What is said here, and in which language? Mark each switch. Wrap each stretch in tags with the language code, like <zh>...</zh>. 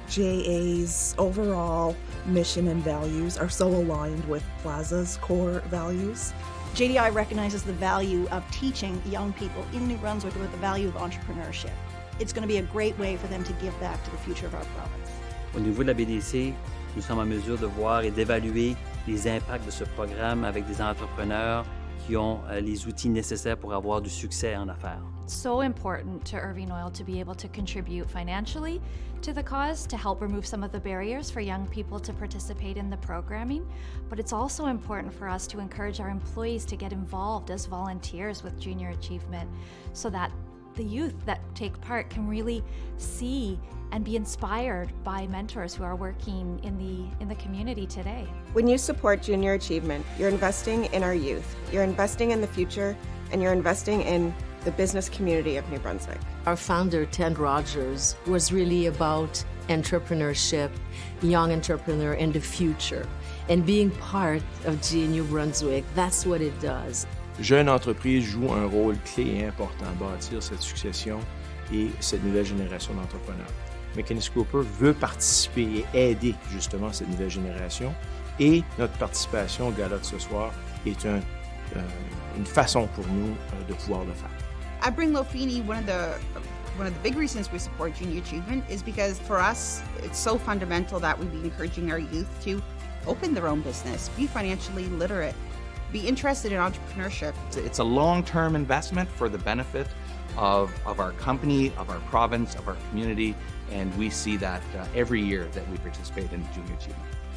<en>JA's overall mission and values are so aligned with Plaza's core values. JDI recognizes the value of teaching young people in New Brunswick about the value of entrepreneurship. It's going to be a great way for them to give back to the future of our province.</en> <fr>Au niveau de la BDC, nous sommes en mesure de voir et d'évaluer les impacts de ce programme avec des entrepreneurs qui ont les outils nécessaires pour avoir du succès en affaires.</fr> <en>It's so important to Irving Oil to be able to contribute financially to the cause to help remove some of the barriers for young people to participate in the programming. But it's also important for us to encourage our employees to get involved as volunteers with Junior Achievement so that the youth that take part can really see and be inspired by mentors who are working in the community today. When you support Junior Achievement, you're investing in our youth, you're investing in the future, and you're investing in the business community of New Brunswick. Our founder, Ted Rogers, was really about entrepreneurship, young entrepreneur, and the future. And being part of GA New Brunswick, that's what it does.</en> <fr>Jeune entreprise joue un rôle clé et important à bâtir cette succession et cette nouvelle génération d'entrepreneurs. Mécanis Cooper veut participer et aider justement cette nouvelle génération, et notre participation au gala de ce soir est une façon pour nous de pouvoir le faire.</fr> <en>At Bring Low Feeney, one of the big reasons we support Junior Achievement is because for us, it's so fundamental that we be encouraging our youth to open their own business, be financially literate, be interested in entrepreneurship. It's a long-term investment for the benefit of our company, of our province, of our community, and we see that every year that we participate in Junior Achievement.</en>